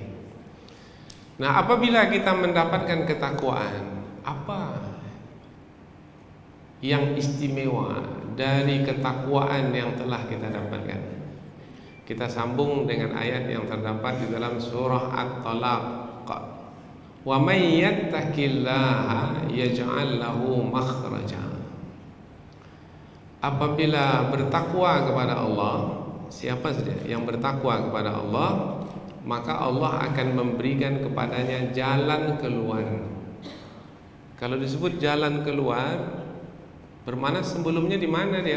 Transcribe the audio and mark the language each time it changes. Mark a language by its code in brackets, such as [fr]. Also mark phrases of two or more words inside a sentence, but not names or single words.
[id] Nah, apabila kita mendapatkan ketakwaan, apa yang istimewa dari ketakwaan yang telah kita dapatkan? Kita sambung dengan ayat yang terdapat di dalam surah At-Talaq. [ar] ومن يتق الله يجعل له مخرجا. [id] Apabila bertakwa kepada Allah, siapa saja yang bertakwa kepada Allah, maka Allah akan memberikan kepadanya jalan keluar. Kalau disebut jalan keluar, bermakna sebelumnya di mana dia?